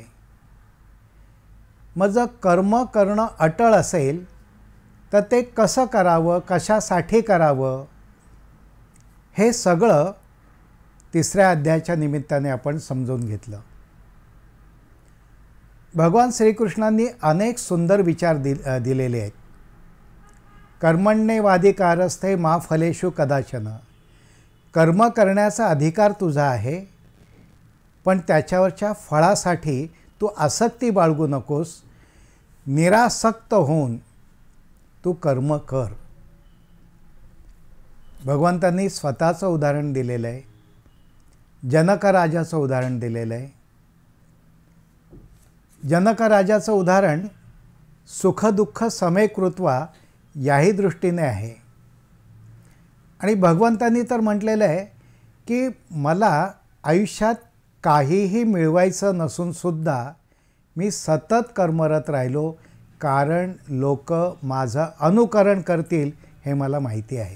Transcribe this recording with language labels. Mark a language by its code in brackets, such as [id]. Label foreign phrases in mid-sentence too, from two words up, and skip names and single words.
[mr] मग जर कर्म करणं अटळ असेल तर ते कसं करावं, कशासाठी करावं, हे सगळं 3ऱ्या अध्यायाच्या निमित्ताने आपण समजून घेतलं। भगवान श्रीकृष्णांनी अनेक सुंदर विचार दिलेले आहेत। [sa] कर्मण्येवाधिकारस्ते मा फलेषु कदाचन। [mr] कर्म करण्याचा अधिकार तुझा आहे, पण त्याच्यावरच्या फळासाठी तू आसक्ती बाळगू नकोस। निरासक्त होऊन तू कर्म कर। भगवंतांनी स्वतःचं उदाहरण दिलेलं आहे, जनक राजाचं उदाहरण दिलेलं आहे। जनक राजाचं उदाहरण [sa] सुखदुःख समे कृत्वा [mr] याही दृष्टीने आहे। आणि भगवंतांनी तर म्हटलेलं आहे की मला आयुष्यात काहीही मिळवायचं नसून सुद्धा मी सतत कर्मरत राहिलो, कारण लोक माझं अनुकरण करतील हे मला माहिती आहे।